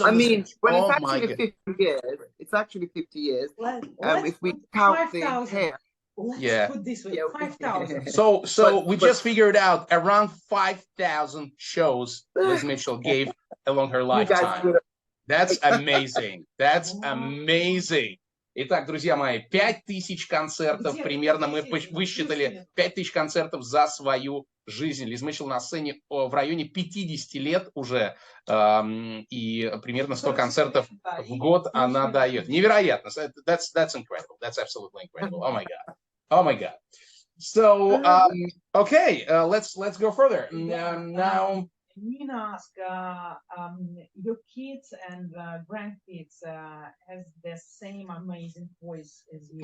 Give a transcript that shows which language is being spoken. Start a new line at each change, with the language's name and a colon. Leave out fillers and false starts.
English: I mean, when it's actually 50 years, it's actually 50 years. If we count the hair. Let's put this way, 5,000. So we just figured out around 5,000 shows Liz Mitchell gave along her lifetime. That's amazing. That's amazing.
Russian: Итак, друзья мои, 5000 концертов примерно, мы высчитали 5000 концертов за свою жизнь. Лиз Митчел на сцене в районе 50 лет уже, и примерно 100 концертов в год она дает. Невероятно.
English: That's incredible. That's absolutely incredible. Oh my God. Oh my God. So, okay, let's go further. Now, Nina asked, your kids and grandkids has the same amazing voice as you?